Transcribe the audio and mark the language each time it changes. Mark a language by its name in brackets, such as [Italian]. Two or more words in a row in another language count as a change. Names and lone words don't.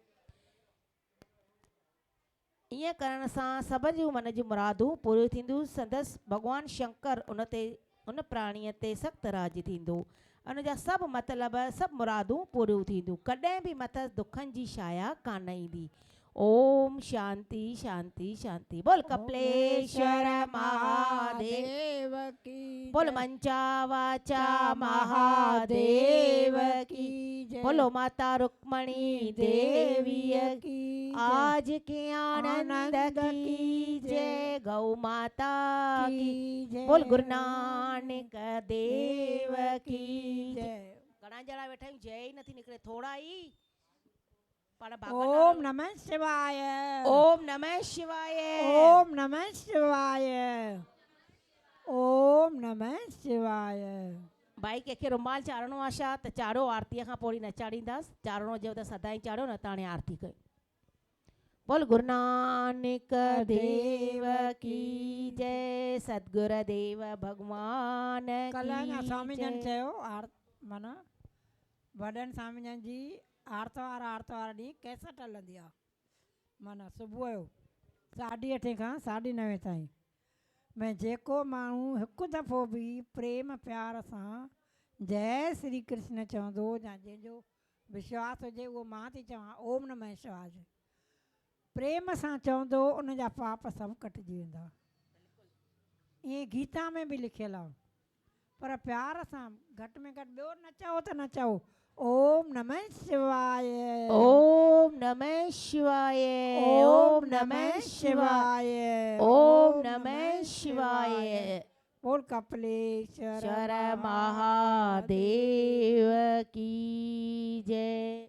[Sindhi] ईअं करण सां सभिनी जूं मन जूं मुरादूं पूरियूं थींदियूं। संदसि भॻवानु शंकर उन प्राणीअ ते सख़्तु राज़ी थींदो। उनजा सभु मतिलब सभु मुरादूं पूरियूं थींदियूं। कॾहिं बि मथसि दुखनि जी छाया कान ईंदी। [Sanskrit] ओम शांति शांति शांति। बोल कपिलेश्वर महादेव [Hindi] की बोल मंचा वाचा महादेव की बोलो माता रुक्मणी देवी की आज के आनंद की जय। गौ माता की जय। बोल गुरु नानक देव की जय। [Sindhi] घणा ॼणा वेठा आहियूं जय ई नथी निकिरे थोड़ा ई [Sanskrit] ओम नमः शिवाय ओम नमः शिवाय ओम नमः शिवाय ओम नमः शिवाय। [Sindhi] भाई कंहिंखे रुमाल चाढ़णो आहे छा त चाढ़ो, आरतीअ खां पोइ न चाढ़ींदासीं, चाढ़णो हुजेव त सदाईं चाढ़ो, न त हाणे आरती कयो। [Hindi] बोल गुरु नानक देव की जय, सतगुरुदेव भगवान [Sindhi] कल्ह अञा [Hindi] की स्वामी जन जय। [Sindhi] चयो माना वॾनि स्वामी जन जी आर्तवार ॾींहुं कैसेट हलंदी आहे, माना सुबुह जो 8:30 खां 9:30 ताईं। मैं जेको माण्हू हिकु दफ़ो बि प्रेम प्यार सां [Hindi] जय श्री कृष्ण [Sindhi] चवंदो या जंहिंजो विश्वास हुजे, उहो मां थी चवां [Sanskrit] ओम नमः शिवाय [Sindhi] प्रेम सां चवंदो, उन जा पाप सभु कटिजी वेंदा। ईअं गीता में बि लिखियलु आहे, पर प्यार सां घटि में घटि ॿियो न चओ त न चओ [Sanskrit] ओम नमः शिवाय, ओम नमः शिवाय, ओम नमः शिवाय, ओम नमः शिवाय। [Hindi] बोल कपिलेश्वर शर महादेव की जय।